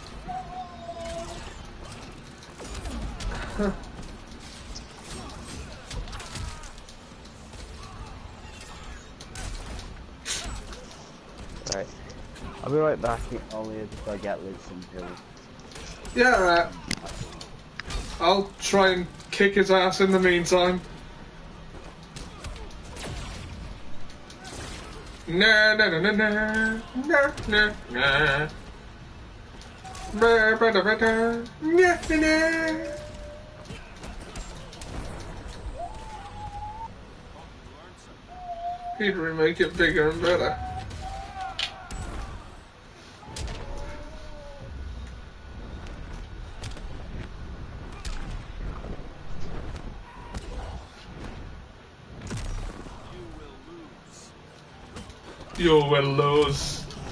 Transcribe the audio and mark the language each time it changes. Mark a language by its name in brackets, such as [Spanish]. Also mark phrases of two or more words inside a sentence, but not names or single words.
[English] Right. I'll be right back. Only if I get Liz some pills. Yeah, right. I'll try and kick his ass in the meantime. Na na na na na na na na. Ba ba da ba da. Na na na. He'd remake it bigger and better. You will lose.